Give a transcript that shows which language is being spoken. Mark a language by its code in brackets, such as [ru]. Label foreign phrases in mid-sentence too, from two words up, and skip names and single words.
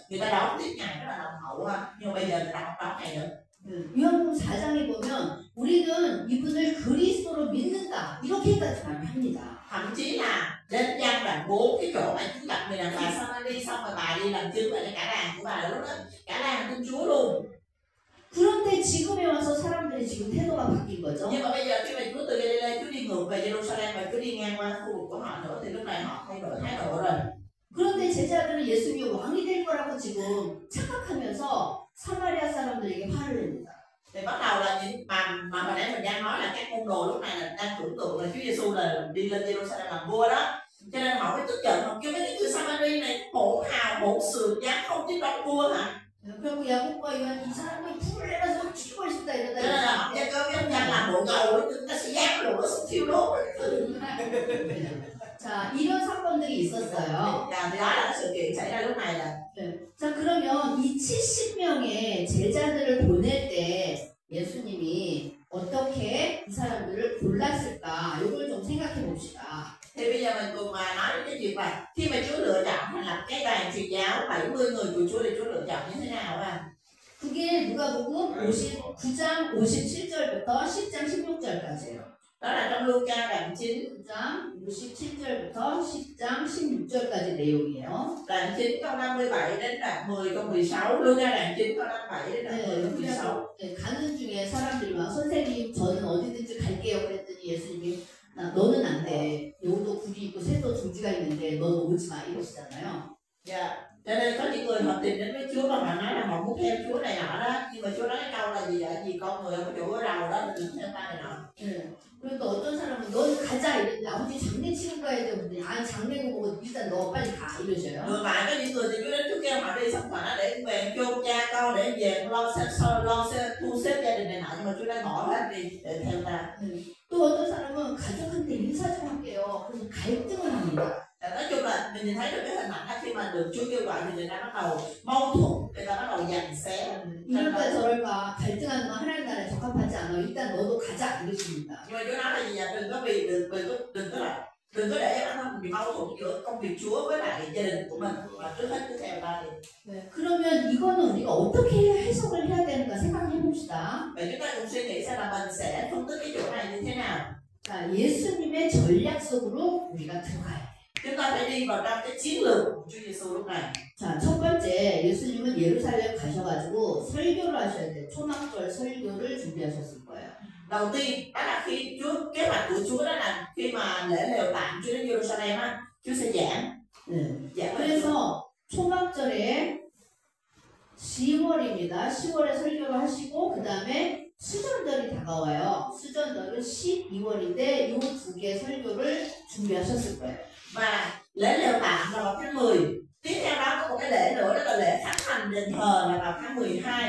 [vi] Người ta đón tiếp Ngài rất là nồng hậu ha. Nhưng mà bây giờ người ta không đón Ngài nữa. [ko] 요한복음 4장에 보면 우리는 이분을 그리스도로 믿는다 이렇게까지 말합니다. [vi] Thậm chí là đến gian đoạn 4 cái chỗ mà Chúa gặp người đàn bà Samari xong rồi bà đi làm chứng lại cho cả làng của bà là lúc đó cả làng tin Chúa luôn. [ko] 그런데 지금에 와서 사람들이 지금 태도가 바뀐 거죠. [vi] Nhưng mà bây giờ khi mà Chúa từ Galilee Chúa đi ngược về Jerusalem và Chúa đi ngang qua khu vực của họ nữa thì lúc này họ thay đổi thái độ rồi. [ko] 그런데 제자들은 예수님이 왕이 될 거라고 지금 착각하면서 사마리아 사람들에게 화를 냅니다. [vi] Thì bắt đầu là những mà hồi nãy mình đang nói là các môn đồ lúc này là đang tưởng tượng là Chúa Giêsu là đi lên Jerusalem làm vua đó, cho nên họ mới tức giận họ kêu mấy người Samari này hỗn hào hỗn xược dám không tiếp đón vua hả? [ko] 그리고 야곱과 요한 이 사람을 불을 내려서 죽이고 싶다 [vi] Cho [ko] 이러다. [vi] nên là họ cho cơ với ông Giăng làm bộ ngầu chúng ta sẽ dám lửa xuống thiêu đốt. [ko] 자 이런 사건들이 있었어요. [vi] Thì đó là sự kiện xảy ra lúc này là. [ko] 자 그러면 이 70명의 제자들을 보낼 때 예수님이 어떻게 이 사람들을 골랐을까? 이걸 좀 생각해 봅시다. [vi] Thì bây giờ mình cùng mà nói đến cái việc mà khi mà Chúa lựa chọn thành lập cái đoàn truyền giáo 70 người của Chúa thì Chúa lựa chọn như thế nào à? [ko] 그게 누가복음 59장 57절부터 10장 16절까지예요. [vi] Đó là trong Luca đoạn 9 [ko] 9장 57절부터 10장 16절까지 내용이에요. [vi] đoạn 9 câu 57 đến đoạn 10 câu 16. Luca đoạn 9 câu 57 đến đoạn 10 câu 16. [ko] 네, 가는 중에 사람들이 막 선생님 저는 어디든지 갈게요 그랬더니 예수님이 너는 안 돼. 여기도 굴이 있고 새도 둥지가 있는데 너는 오지 마 이러시잖아요. [vi] Dạ. Cho nên có những người họ tìm đến với Chúa và họ nói là họ muốn theo Chúa này nọ đó, nhưng mà Chúa nói cái câu là gì vậy? Vì con người ở chỗ rầu đó mình đừng theo ta này nọ. [ko] 그러니까 어떤 사람은 너는 가자 이랬는데 아버지 장례치는 거야 되는데 아 장례고 뭐고 일단 너 빨리 가 이러셔요. [vi] Ngược lại có những người thì Chúa đến Chúa kêu họ đi xong họ nói để về chôn cha con để về lo thu xếp gia đình này nọ, nhưng mà Chúa đã bỏ hết đi để theo ta. [ko] 또 어떤 사람은 가족한테 인사 좀 할게요. 그래서 갈등을 합니다. [vi] Nói chung là mình nhìn thấy được cái hình ảnh đó khi mà được Chúa kêu gọi thì người ta bắt đầu mâu thuẫn, người ta bắt đầu giằng xé. [ko] 이럴까 저럴까 갈등하는 건 하나님 나라에 적합하지 않아. 일단 너도 가자 이러십니다. [vi] Nhưng mà Chúa nói là gì vậy? Đừng có vì đừng có để bản thân mình bị mâu thuẫn giữa công việc Chúa với lại gia đình của mình, mà trước hết cứ theo ta đi. [ko] 그러면 이거는 우리가 어떻게 해석을 해야 되는가 생각해 봅시다. [vi] Vậy chúng ta cùng suy nghĩ xem là mình sẽ phân tích cái chỗ này như thế nào. [ko] 자, 예수님의 전략 속으로 우리가 들어가야 돼. [vi] Chúng ta phải đi vào trong cái chiến lược của Chúa Giêsu lúc này. [ko] 자, 첫 번째 예수님은 예루살렘 가셔가지고 설교를 하셔야 돼. 초막절 설교를 준비하셨을 거예요. [vi] Đầu tiên đó là khi kế hoạch của Chúa đó là khi mà lễ lều tạm Chúa đến Jerusalem á, Chúa sẽ giảng. [ko] 네. 그래서 초막절에 10월입니다. 10월에 설교를 하시고 그 다음에 수전절이 다가와요. 수전절은 12월인데 이 두 개 설교를 준비하셨을 거예요. [vi] Và lễ lều tạm là vào tháng 10. Tiếp theo đó có một cái lễ nữa đó là lễ khánh thành đền thờ là vào tháng 12.